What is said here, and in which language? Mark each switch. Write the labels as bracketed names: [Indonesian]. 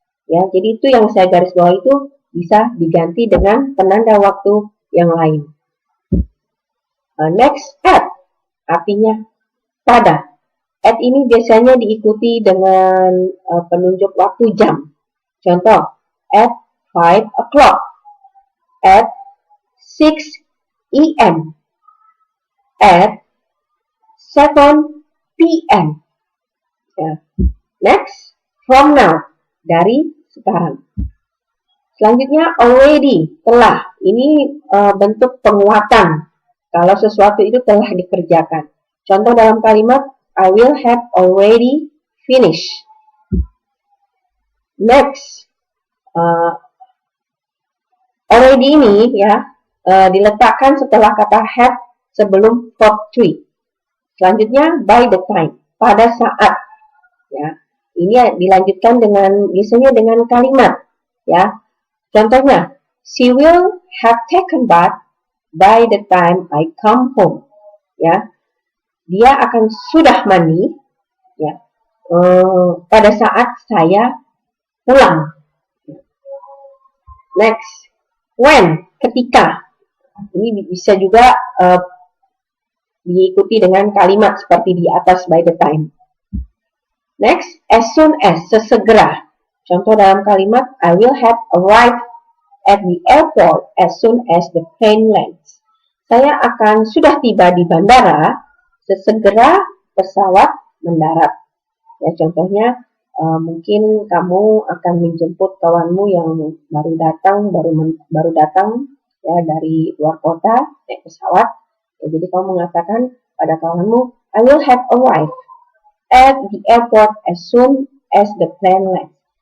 [Indonesian] Ya, jadi itu yang saya garis bawah itu bisa diganti dengan penanda waktu yang lain. Next, at, artinya pada. At ini biasanya diikuti dengan penunjuk waktu jam. Contoh, [English] at 5 o'clock, at 6 a.m., at 7 p.m. [Indonesian] Ya. [English] Next, from now, [Indonesian] dari sekarang. Selanjutnya, already, telah. Ini bentuk penguatan kalau sesuatu itu telah dikerjakan. Contoh dalam kalimat, [English] I will have already finished. [Indonesian] Next, already ini ya diletakkan setelah kata have sebelum verb to. Selanjutnya, by the time, pada saat. Ya, ini dilanjutkan biasanya dengan kalimat. Ya, contohnya, [English] she will have taken bath by the time I come home. [Indonesian] Ya. Dia akan sudah mandi, ya, pada saat saya pulang. Next, when, ketika. Ini bisa juga diikuti dengan kalimat seperti di atas by the time. [English] Next, as soon as, sesegera. [Indonesian] Contoh dalam kalimat, [English] I will have arrived at the airport as soon as the plane lands. [Indonesian] Saya akan sudah tiba di bandara sesegera pesawat mendarat. Ya, contohnya mungkin kamu akan menjemput kawanmu yang baru datang ya dari luar kota naik pesawat. Ya, jadi kamu mengatakan pada kawanmu, [English] I will have arrived at the airport as soon as the plane lands.